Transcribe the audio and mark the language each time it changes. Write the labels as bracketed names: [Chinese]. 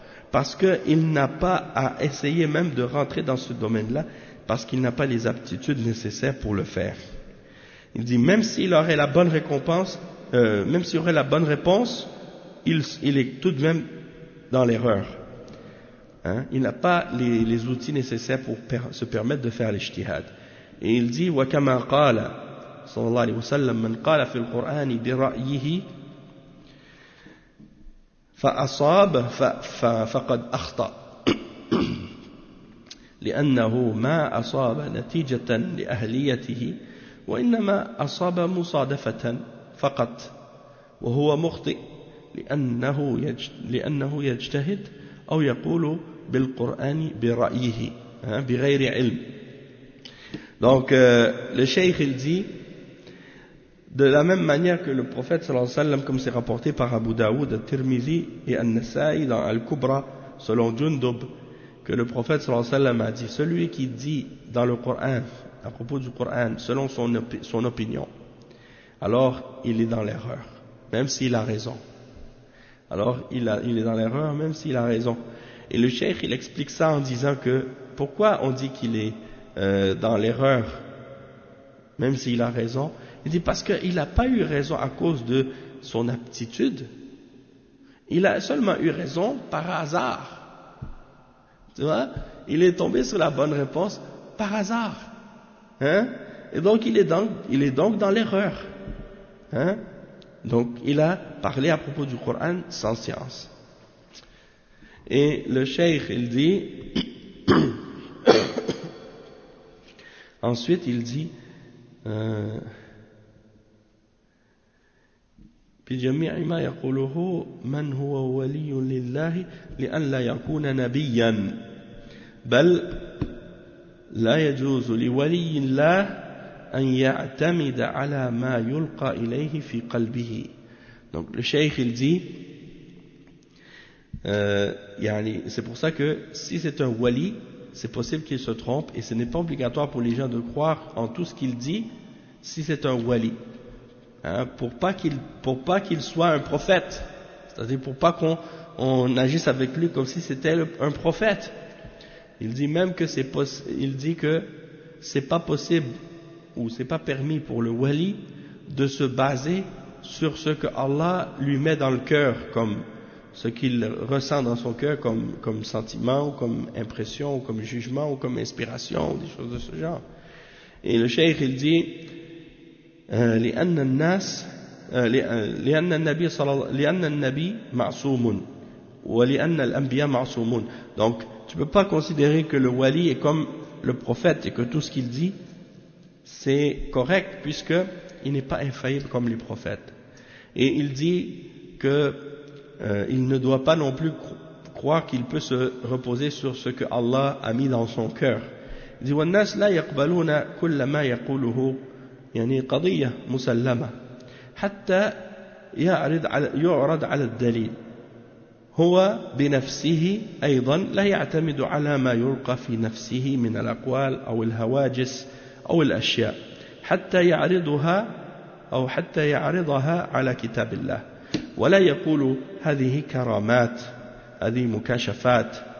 [French] Parce qu'il n'a pas à essayer même de rentrer dans ce domaine-là, parce qu'il n'a pas les aptitudes nécessaires pour le faire. Il dit, même s'il aurait la bonne récompense, même s'il aurait la bonne réponse, il est tout de même dans l'erreur. Hein? Il n'a pas les outils nécessaires pour se permettre de faire l'ijtihad. Et il dit, [Arabic] وَكَمَا قَالَ صلى الله عليه وسلم من قال في القرآن برأيه فأصاب فقد أخطأ لأنه ما أصاب نتيجة لأهليته وإنما أصاب مصادفة فقط وهو مخطئ لأنه يجتهد أو يقول بالقرآن برأيه بغير علم. [French] Donc le cheikh il dit, de la même manière que le prophète sallallahu alayhi wa sallam, comme c'est rapporté par Abu Daoud, Al-Tirmidhi et An-Nasa'i dans Al-Kubra, selon Jundub, que le prophète sallallahu alayhi wa sallam a dit, celui qui dit dans le Coran, à propos du Coran, selon son opinion, alors il est dans l'erreur, même s'il a raison. Alors il est dans l'erreur, même s'il a raison. Et le cheikh il explique ça en disant que, pourquoi on dit qu'il est dans l'erreur, même s'il a raison? Il dit parce qu'il n'a pas eu raison à cause de son aptitude, il a seulement eu raison par hasard. Tu vois, il est tombé sur la bonne réponse par hasard, hein? Et donc il est donc dans l'erreur, hein? Donc il a parlé à propos du Coran sans science. Et le cheikh il dit [Arabic] ensuite il dit بجميع ما يقوله من هو ولي لله لأن لا يكون نبيا بل لا يجوز لولي الله أن يعتمد على ما يلقى إليه في قلبه. [French] Donc le cheikh il dit c'est pour ça que si c'est un wali, c'est possible qu'il se trompe, et ce n'est pas obligatoire pour les gens de croire en tout ce qu'il dit si c'est un wali, hein, pour pas qu'il soit un prophète, c'est-à-dire pour pas qu'on agisse avec lui comme si c'était un prophète. Il dit même que il dit que c'est pas possible ou c'est pas permis pour le wali de se baser sur ce que Allah lui met dans le cœur, comme ce qu'il ressent dans son cœur comme sentiment, ou comme impression, ou comme jugement, ou comme inspiration, ou des choses de ce genre. Et le cheikh il dit [Arabic] لأن الناس لأن النبي صلى الله لأن النبي معصوم ولأن الأنبياء معصومون. [French] Donc tu peux pas considérer que le wali est comme le prophète et que tout ce qu'il dit c'est correct puisque il n'est pas infaillible comme les prophètes. Et il dit que il ne doit pas non plus croire qu'il peut se reposer sur ce que Allah a mis dans son cœur. Il dit [Arabic] والناس لا يقبلون كل ما يقوله يعني قضية مسلمة حتى يعرض على الدليل هو بنفسه أيضا لا يعتمد على ما يلقى في نفسه من الأقوال أو الهواجس أو الأشياء حتى يعرضها على كتاب الله ولا يقول هذه كرامات هذه مكاشفات